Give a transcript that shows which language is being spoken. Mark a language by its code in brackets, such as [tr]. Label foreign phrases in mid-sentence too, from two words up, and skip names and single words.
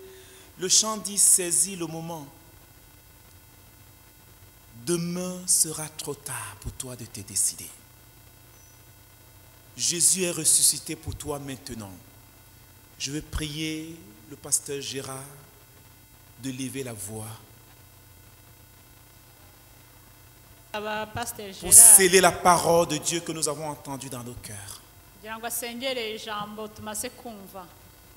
[fr] Le chant dit, saisis le moment. Demain sera trop tard pour toi de te décider. Jésus est ressuscité pour toi maintenant. Je veux prier le pasteur Gérard de lever la voix [rw] aba pasiteri [fr] pour gerard sceller la parole de Dieu que nous avons entendue dans nos cœurs. [rw] kugira ngo asengere ijambo tumaze kumva.